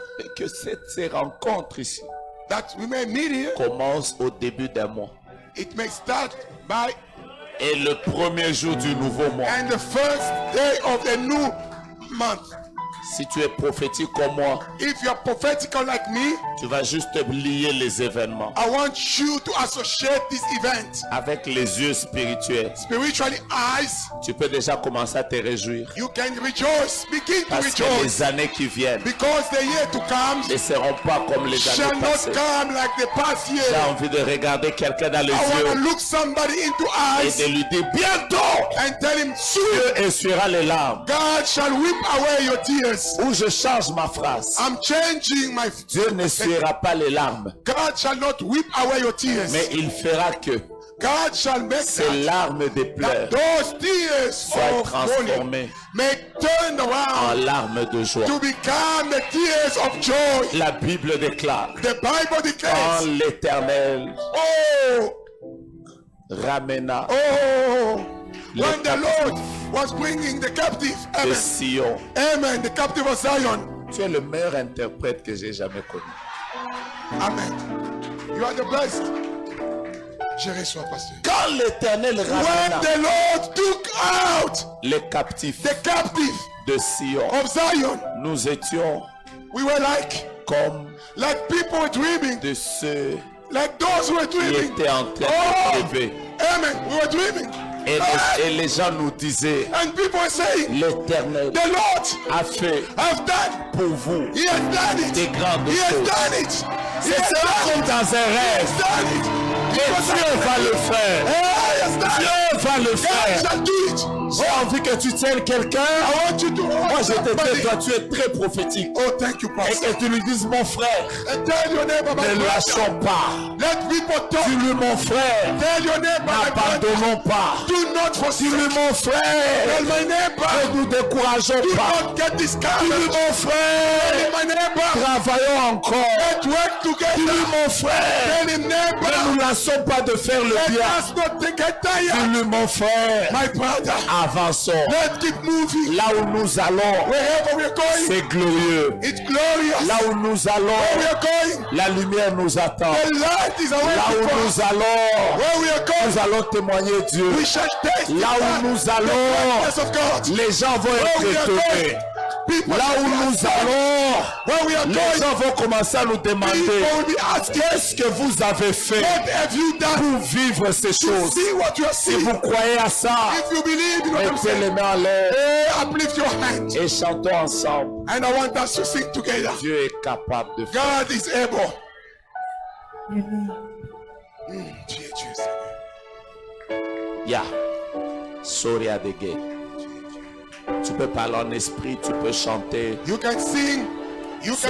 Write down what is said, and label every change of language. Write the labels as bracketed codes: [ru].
[fr] mais que ces rencontres ici [en] that we may meet here. [fr] commencent au début d'un mois. [en] It may start by [fr] Et le premier jour du nouveau mois, [en] and the first day of the new month. [fr] si tu es prophétique comme moi, [en] If you are prophetical like me, [fr] tu vas juste lier les événements [en] I want you to associate this event [fr] avec les yeux spirituels. [en] spiritually eyes. [fr] Tu peux déjà commencer à te réjouir. [en] You can rejoice, begin to [fr] Parce que [en] rejoice, [fr] les années qui viennent [en] because the year to come [fr] ne seront pas comme les [en] shall [fr] années [en] not [fr] passées. [en] come like the past [fr] J'ai [en] year. [fr] envie de regarder quelqu'un dans les [en] I want to [fr] yeux [en] look somebody into [fr] et [en] eyes [fr] de lui dire bientôt, [en] and tell him, soon [fr] Dieu essuiera les larmes. [en] God shall whip away your tears. [fr] Ou je change ma phrase. [en] I'm changing my. [fr] Dieu n'essuiera pas les larmes, [en] God shall not whip away your tears. [fr] mais il fera que [en] God shall make [fr] ces [en] that [fr] larmes de pleurs [en] those tears [fr] soient [en] of mourning [fr] transformées [en] may turn [fr] en [en] around [fr] larmes de joie. [en] to become the tears of joy. [fr] La Bible déclare, [en] The Bible [fr] quand [en] declares, [fr] l'Éternel oh, ramena oh, [en] when the Lord was bringing the captive. [fr] de [en] Amen. [fr] Sion. [en] Amen. The captive of Zion. [fr] Tu es le meilleur interprète que j'ai jamais connu. [en] Amen. You are the best. [fr] Je reçois, pasteur. Quand l'Éternel [en] When [fr] ramena [en] the Lord took out [fr] les captifs [en] the captive [fr] de Sion, [en] of Zion, [fr] nous étions [en] we were like people dreaming, [fr] de ceux [en] like those who were [fr] qui [en] dreaming. [fr] étaient en train Oh, de rêver. [en] amen. We were dreaming. [fr] Et les gens nous disaient, [en] And people were saying, [fr] l'Éternel [en] the Lord [fr] a fait [en] have done. [fr] pour vous [en] He has done it. [fr] des grandes [en] He has [fr] choses. [en] done it. He [fr] C'est [en] has [fr] cela [en] done [fr] comme [en] it. [fr] dans un [en] He [fr] rêve. [en] has done it. [fr] Et Dieu va le faire. [en] He has done it. [fr] Dieu va le [en] God [fr] faire. [en] shall do it. [fr] J'ai envie que tu tiennes quelqu'un. [en] I want you to [fr] Moi, je te [en] somebody. [fr] dis, toi, tu es très prophétique. [en] Oh, thank you, [fr] Et [en] pastor. [fr] que tu lui dises, mon frère, [en] And tell your neighbor, my [fr] ne [en] brother. [fr] lâchons pas. [en] Let people talk. [fr] Dis-lui, mon frère, [en] Tell your neighbor, my brother. [fr] n'abandonnons pas. [en] Do not forsake. [fr] Dis-lui, mon frère, [en] Tell my neighbor. [fr] ne nous décourageons [en] Do [fr] pas. [en] not get [fr] Dis-lui, [en] discouraged. [fr] mon frère, [en] Tell my neighbor. [fr] travaillons encore. [en] Let's work together. [fr] Dis-lui, mon frère, [en] Tell him, [fr] ne [en] neighbor. [fr] nous lassons pas de faire le [en] Let [fr] bien. [en] us not get tired. [fr] Dis-lui, mon frère, [en] My brother. [fr] avançons. [en] Let's keep moving. [fr] Là où nous allons, [en] Wherever we're going, [fr] c'est glorieux. [en] it's glorious. [fr] Là où nous [en] Where [fr] allons, [en] we are going, [fr] la lumière nous attend. [en] the light is [fr] Là [en] awaiting [fr] où [en] for us. [fr] nous allons, [en] Where we are going, [fr] nous allons témoigner Dieu. [en] we shall taste [fr] Là où nous [en] the [fr] allons, [en] goodness of God. [fr] les gens vont [en] Where we [fr] être [en] are [fr] étonnés. [en] going, people [fr] Là où [en] will be [fr] nous [en] asking. [fr] allons, [en] Where we are [fr] les [en] going, [fr] gens vont commencer à nous demander, [en] people will be asking, [fr] qu'est-ce que vous avez fait [en] what have you done [fr] pour vivre ces [en] to [fr] choses? [en] see what you are [fr] Si [en] seeing? [fr] vous croyez à ça, [en] If you believe in what I'm [fr] mettez les [en] saying, [fr] mains en l'air [en] uplift your hands. [fr] et chantons ensemble. [en] And I want us to sing together. [fr] Dieu est capable de faire. [en] God is able. Jesus. Ya, Soria de Gay. [fr] Tu peux parler en esprit, tu peux chanter. [en] You can sing. You can